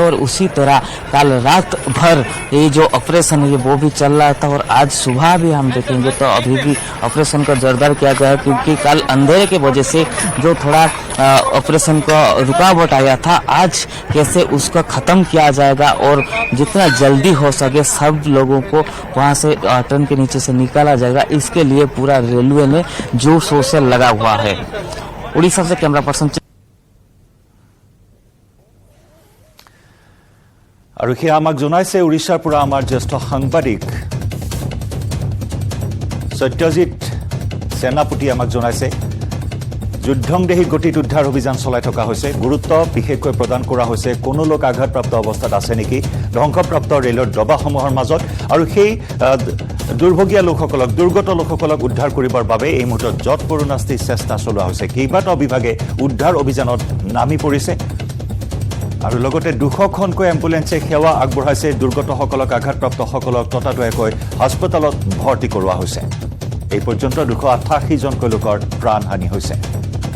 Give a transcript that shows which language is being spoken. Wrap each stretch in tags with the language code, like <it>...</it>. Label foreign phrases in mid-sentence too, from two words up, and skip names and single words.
<hi>और उसी तरह कल रात भर ये जो ऑपरेशन है वो भी चल रहा था और आज सुबह भी हम देखेंगे तो अभी भी ऑपरेशन को जोरदार किया गया है, क्योंकि कल अंधेरे के वजह से जो थोड़ा ऑपरेशन को रुकावट आया था, आज कैसे उसको खत्म किया जाएगा और जितना जल्दी हो सके सब लोगों को वहां से ट्रेन के नीचे से निकाला जाएगा। इसके लिए पूरा रेलवे में जोर शोर से लगा हुआ है। उड़ीसा से</hi> <en>camera person</en> <as>আৰু সেয়া আমাক জনাইছে উৰিষ্যাৰ পৰা আমাৰ জ্যেষ্ঠ সাংবাদিক সত্যজিৎ সেনাপতি আমাক জনাইছে যুদ্ধংদেহী গতিত উদ্ধাৰ অভিযান চলাই থকা হৈছে গুৰুত্ব বিশেষকৈ প্ৰদান কৰা হৈছে কোনো লোক আঘাতপ্ৰাপ্ত অৱস্থাত আছে নেকি ধ্বংসপ্ৰাপ্ত ৰেলৰ ডবাসমূহৰ মাজত আৰু সেই দুৰ্ভগীয়া লোকসকলক দুৰ্গত লোকসকলক উদ্ধাৰ কৰিবৰ বাবে এই মুহূৰ্তত যৎ পৰোনাস্তি চেষ্টা চলোৱা হৈছে কেইবাটাও বিভাগে উদ্ধাৰ অভিযানত নামি পৰিছে আৰু লগতে 200খনকৈ এম্বুলেন্সে সেৱা আগবঢ়াইছে দুৰ্গতসকলক আঘাতপ্ৰাপ্তসকলক ততাতৈয়াকৈ হাস্পতালত ভৰ্তি কৰোৱা হৈছে এই পৰ্যন্ত 288 জনকৈ লোকৰ প্ৰাণহানি হৈছে</as>